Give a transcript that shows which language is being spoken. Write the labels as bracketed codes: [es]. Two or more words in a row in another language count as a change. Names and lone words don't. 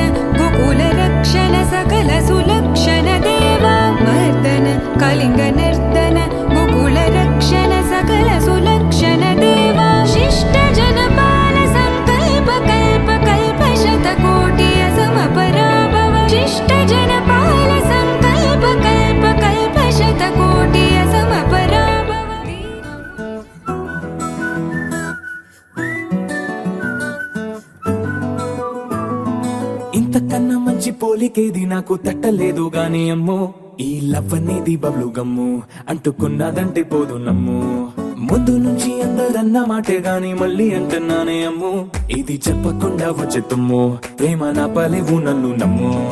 [sa] गोकुलरक्षण सकल सुलक्षण देवा मर्दन कलिङ्गनर्तन गोकुलरक्षण सकल सुलक्षण देवा शिष्ट जनपाल संकल्प कल्प कल्प शतकोटि असमपराभव शिष्ट जनपाल संकल्प कल्प कल्प शतकोटि असमपराभव [te] ఇంతకన్నా మంచి పోలికేది నాకు తట్టలేదు గాని అమ్మో ఈ లవ్ అనేది బబ్లు గమ్ము అంటుకున్నదంటే పోదు నమ్ము ముందు నుంచి అందరన్న మాటే గాని మళ్ళీ అంటున్నానే అమ్ము ఇది చెప్పకుండా వచ్చే తుమ్ము ప్రేమ నా పలేవు నన్ను నమ్ము